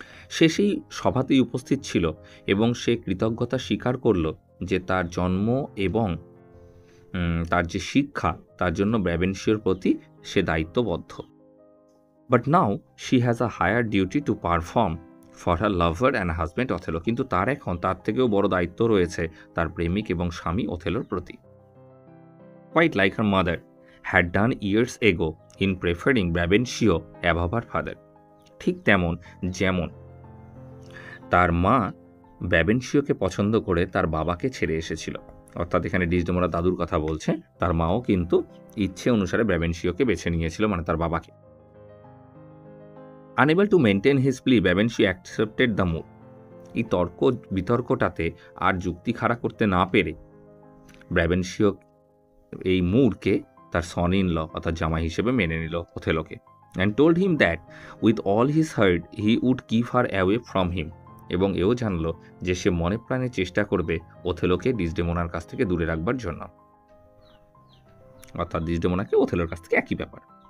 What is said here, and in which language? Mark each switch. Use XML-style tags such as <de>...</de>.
<bn>সে সেই সভাতেই উপস্থিত ছিল এবং সে কৃতজ্ঞতা স্বীকার করল যে তার জন্ম এবং তার যে শিক্ষা তার জন্য ব্রাবেনশিওর প্রতি সে দায়িত্ববদ্ধ।</bn> <en>But now she has a higher duty to perform for her lover and husband Othello.</en> <bn>কিন্তু তার এখন তার থেকেও বড় দায়িত্ব রয়েছে তার প্রেমিক এবং স্বামী ওথেলোর প্রতি।</bn> <en>Quite like her mother had done years ago in preferring Brabantio above her father.</en> <bn>ঠিক যেমন তার মা ব্রাবেনশিওকে পছন্দ করে তার বাবাকে ছেড়ে এসেছিল, অর্থাৎ এখানে ডিসডেমোনা দাদুর কথা বলছে। তার মাও কিন্তু ইচ্ছে অনুসারে ব্রাবেনশিওকে বেছে নিয়েছিল, মানে তার বাবাকে।</bn> <en>Unable to maintain his plea, Brabantio accepted the move.</en> <bn>এই বিতর্কটাতে আর যুক্তি খাড়া করতে না পেরে ব্রাবেনশিও এই মুরকে তার সন ইন ল অর্থাৎ জামাই হিসেবে মেনে নিল ওথেলোকে,</bn> <en>And told him that with all his heart he would keep her away from him.</en> <bn>এবং এও জানলো যে সে মনে প্রাণে চেষ্টা করবে ওথেলোকে ডিসডেমোনার কাছ থেকে দূরে রাখবার জন্য, অর্থাৎ ডিসডেমোনাকে ওথেলোর কাছ থেকে একই ব্যাপার।</bn>